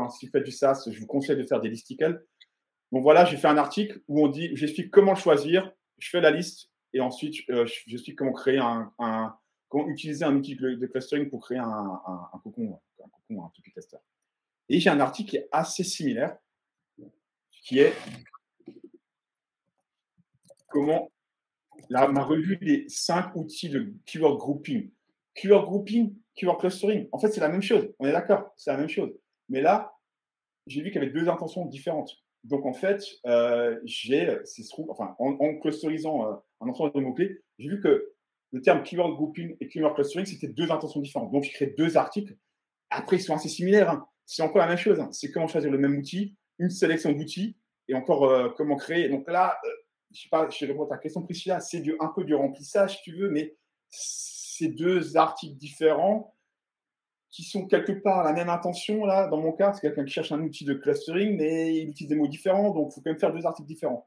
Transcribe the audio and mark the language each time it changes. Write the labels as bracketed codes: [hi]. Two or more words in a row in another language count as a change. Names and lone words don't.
[fr] Si vous faites du SaaS, je vous conseille de faire des listicles. Donc voilà, j'ai fait un article où j'explique comment le choisir, je fais la liste et ensuite j'explique comment créer comment utiliser un outil de clustering pour créer un cocon, un [en] topic cluster. [fr] Et j'ai un article qui est assez similaire, qui est comment ma revue des 5 outils de [en] keyword grouping. Keyword grouping, keyword clustering, [fr] en fait, c'est la même chose. On est d'accord, c'est la même chose. Mais là, j'ai vu qu'il y avait 2 intentions différentes. Donc, en fait, en clusterisant un ensemble de mots-clés, j'ai vu que le terme [en] keyword grouping [fr] et [en] keyword clustering, [fr] c'était 2 intentions différentes. Donc, j'ai créé 2 articles. Après, ils sont assez similaires. Hein. C'est encore la même chose. Hein. C'est comment choisir le même outil, une sélection d'outils et encore comment créer. Donc là, je ne sais pas, je réponds à ta question, Priscilla, c'est un peu du remplissage, si tu veux, mais c'est 2 articles différents qui sont quelque part la même intention, là, dans mon cas, c'est quelqu'un qui cherche un outil de clustering, mais il utilise des mots différents, donc il faut quand même faire 2 articles différents.